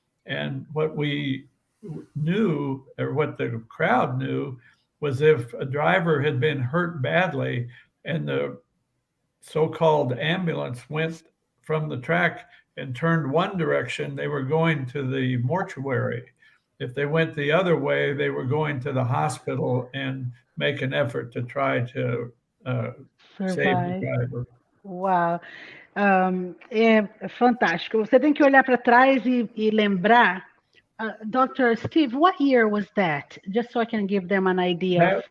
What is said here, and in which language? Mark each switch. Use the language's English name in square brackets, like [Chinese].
[English] And what we knew, or what the crowd knew, was if a driver had been hurt badly and the so-called ambulance went from the track and turned one direction, they were going to the mortuary. If they went the other way, they were going to the hospital and make an effort to try to save the driver. [Portuguese] Uau! É fantástico. Você tem que olhar para trás e lembrar. [English] Dr. Steve, what year was that? Just so I can give them an idea.